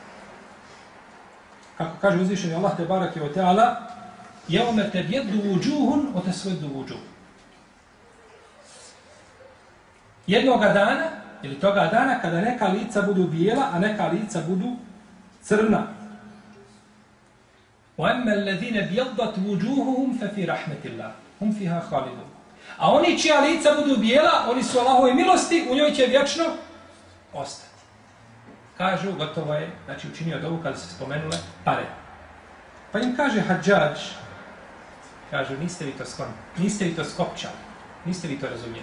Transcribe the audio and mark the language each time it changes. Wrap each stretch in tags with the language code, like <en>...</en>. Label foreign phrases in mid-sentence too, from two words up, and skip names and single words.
<bs>Kako kaže uzvišeni Allah</bs> <ar>تبارك وتعالى, يوم تبيض وجوه وتسود وجوه.</ar> <bs>Jednoga dana, ili toga dana, kada neka lica budu bijela, a neka lica budu crna.</bs> <ar>وَأَمَّا الَّذِينَ بِيَضَّتْ وُجُوهُهُمْ فَفِي رَحْمَةِ اللَّهِ هُمْ فِيهَا خَالِدُونَ.</ar> <bs>A oni čija lica budu bijela, oni su Allahove milosti, u njoj će vječno ostati. Kažu, gotovo je, znači učinio dobu kada se spomenule pare. Pa im kaže Hadžadž, kažu, niste vi to skloni, niste vi to skopčali, niste vi to razumijeli.</bs>